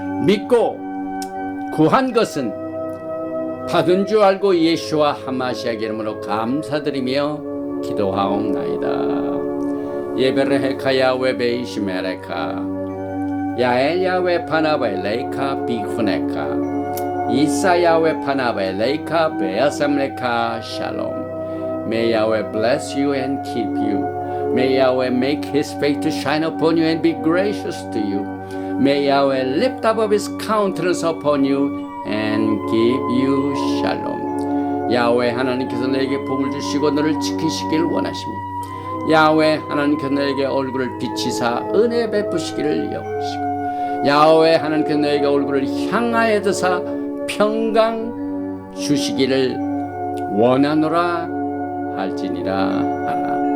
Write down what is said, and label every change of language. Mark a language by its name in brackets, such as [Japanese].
[Korean] 믿고 구한 것은 받은 줄 알고 예수와 하마시아 이름으로 감사드리며 기도하옵나이다. [Hebrew] 예베르헤카 야웨 베이시메레카 야엘 야웨 파나베 레이카 비후네카 이사 야웨 파나베 레이카 베아삼레카 샬롬. [English] May Yahweh bless you and keep you. May Yahweh make His face to shine upon you and be gracious to you. May Yahweh lift up His countenance upon you and give you shalom. [Korean] 야훼 하나님께서 너에게 복을 주시고 너를 지키시길 원하십니다. 야훼 하나님께서 너에게 얼굴을 비치사 은혜 베푸시기를 영하시고 야훼 하나님께서 너에게 얼굴을 향하여 드사 평강 주시기를 원하노라 할지니라 하라.